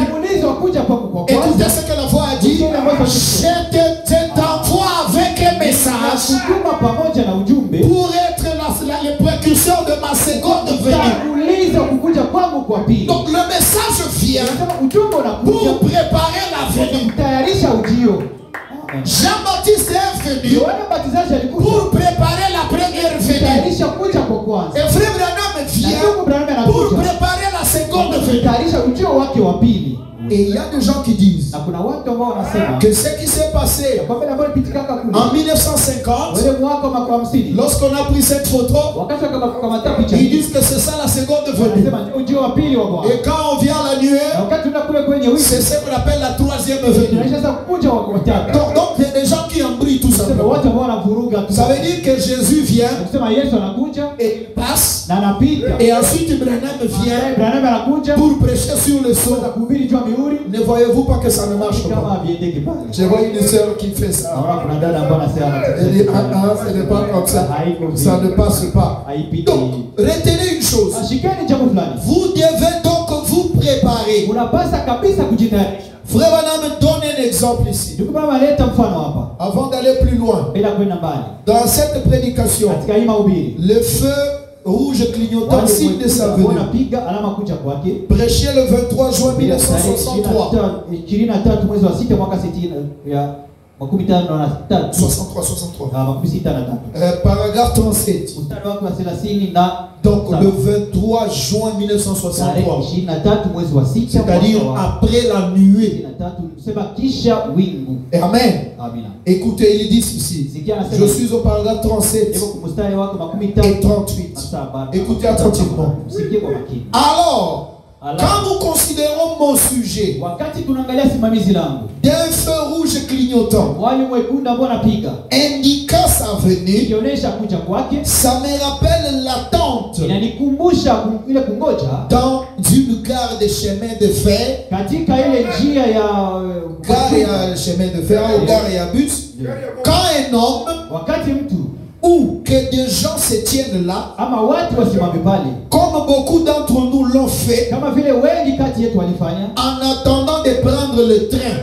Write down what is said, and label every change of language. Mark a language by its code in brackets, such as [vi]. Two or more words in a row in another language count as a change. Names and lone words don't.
[sw] kuulizwa kuja kwangu kwa [fr] Écoutez [sw] kwanza [fr] ce que la voix a dit. Je t'envoie avec un [sw] na [fr] message [sw] kutuma pamoja na ujumbe [fr] pour être le précurseur de ma seconde venue. [sw] kuuliza kukuja kwangu kwa pili. [fr] Donc le message vient [sw] Anasema ujumbe unakuja [fr] pour préparer la venue. [sw] kutayarisha ujio. Amen. [fr] Jean-Baptiste est venu [sw] Yohane Mbatizaji alikuja [fr] pour préparer la première venue. [sw] kutayarisha kuja kwa kwanza. [fr] Et Frère Branham [sw] Na [fr] vient [sw] ndugu Branham [fr] pour [sw] anakuja [fr] préparer la seconde venue. [sw] kutayarisha ujio wake wa pili. [fr] Et il y a des gens qui disent [sw] Na kuna watu ambao wanasema [fr] que ce qui s'est passé [sw] kwa vile ambao lipitikaka kule [fr] en 1950, [sw] wale mwaka wa 50 [fr] lorsqu'on a pris cette photo, [sw] wakati wakakamata picha [fr] ils disent que c'est ça la seconde venue. [sw] wanasema ni ujio wa pili wa Bwana. [fr] Et quand on vient la [sw] Na [fr] nuée, [sw] wakati tunaenda kule kwenye wiki [fr] c'est ce qu'on appelle la troisième venue. [sw] tunaisha sasa kuja wa tatu. [fr] Donc il y a des gens qui embrouillent tout [sw] Sema [fr] simplement. [sw] watu ambao wanavuruga tu. [fr] Ça veut dire que Jésus vient [sw] Kusema Yesu anakuja [fr] et il passe, [sw] na anapita. [fr] et ensuite Branham vient [sw] Branham anakuja [fr] pour prêcher sur le sol. [sw] kwa kuhubiri juu ya mihuri [fr] Ne voyez-vous pas que ça ne marche pas? [sw] kama viendeke pale. [fr] Je vois une sœur qui fait ça. [sw] Naona kuna dada ambaye anasema [fr] Elle dit, ce n'est pas comme ça. Ça ne passe pas. [sw] haipiti. [fr] Donc, retenez une chose. [sw] Ashikeni jambo fulani. [fr] Vous devez donc vous préparer. [sw] Unapasa kabisa kujitayarisha. [fr] Frère Branham donne un exemple ici. [sw] Ndugu baba aleta mfano hapa. [fr] Avant d'aller plus loin, [sw] Bila kwenda mbali. [fr] dans cette prédication, [sw] Katika hii mahubiri [fr] le feu rouge clignotant signe de sa venue. [sw] wanapiga alama kuja kwake. [fr] Prêché le 23 juin 1963. [sw] 23 mwezi wa 6 mwaka 60 ya 53 [fr] Paragraphe 37. [sw] mstari wake wa 30 na [fr] Donc le 23 juin 1963. [sw] 23 mwezi wa 6 [fr] C'est-à-dire après la nuée. [sw] 23 sema kisha wingu. Amen. Amina. [fr] Écoutez, il dit ceci. Je suis au paragraphe 37 [sw] mstari wake wa 13 [fr] et 38. Écoutez attentivement. [sw] Msikie kwa makini. [fr] Alors, quand nous considérons mon sujet [sw] Wakati tunaangalia simamizi langu [fr] d'un feu rouge clignotant [sw] wale mwekundu ambao anapiga [fr] indiquant sa venue, [sw] ikionyesha kuja kwake, [fr] ça me rappelle l'attente [sw] inanikumbusha ile kungoja [fr] dans une gare de chemin de fer. [sw] katika ile njia ya [fr] Gare et chemin de fer ou gare et bus. Quand un homme [sw] wakati mtu [fr] ou que des gens se tiennent là, [sw] ama watu wasimame pale, [fr] comme beaucoup d'entre nous l'ont fait, [sw] kama vile wengi kati yetu walifanya, [fr] en attendant de prendre attendre le train.